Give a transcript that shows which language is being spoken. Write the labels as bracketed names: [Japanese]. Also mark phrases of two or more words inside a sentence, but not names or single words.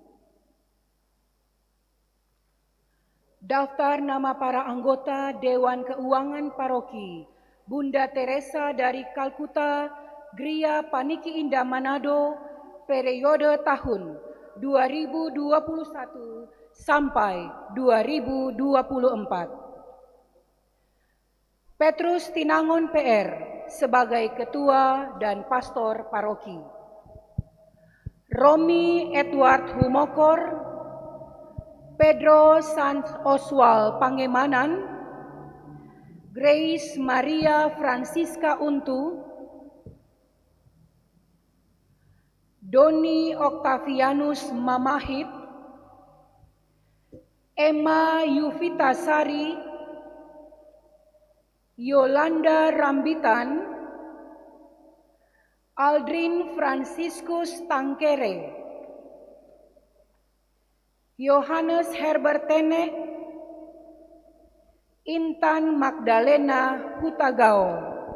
[Indonesian] Daftar nama para anggota Dewan Keuangan Paroki Bunda Teresa dari Kalkuta, Geria Paniki Indah Manado, periode tahun 2021 sampai 2024. Petrus Tinangon PR sebagai Ketua dan Pastor Paroki. Romi Edward Humokor, Pedro Sanz Oswald Pangemanan, Grace Maria Francisca Untu, Doni Octavianus Mamahit, Emma Yuvita Sari, Yolanda Rambitan, Aldrin Franciscus Tangkere, Yohanes Herbert Tene, Intan Magdalena Hutagao.